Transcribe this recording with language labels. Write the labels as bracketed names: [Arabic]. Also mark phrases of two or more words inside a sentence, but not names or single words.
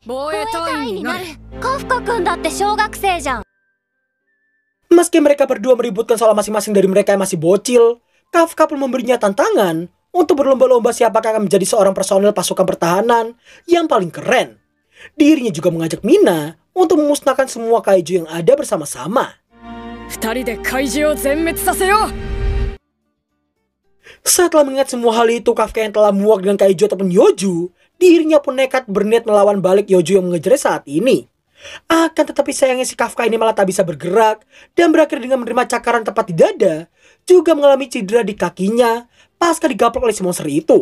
[Indonesian] Meski mereka berdua meributkan soal masing-masing dari mereka yang masih bocil, Kafka pun memberinya tantangan untuk berlomba-lomba siapakah akan menjadi seorang personel pasukan pertahanan yang paling keren. Dirinya juga mengajak Mina untuk memusnahkan semua kaiju yang ada bersama-sama. [Japanese] 二人で怪獣を全滅させよう。 [Indonesian] Setelah mengingat semua hal itu, Kafka yang telah muak dengan Kaiju ataupun Yoju, dirinya pun nekat berniat melawan balik Yoju yang mengejarnya saat ini. Akan tetapi sayangnya si Kafka ini malah tak bisa bergerak dan berakhir dengan menerima cakaran tepat di dada, juga mengalami cedera di kakinya pasca digaplok oleh si monster itu.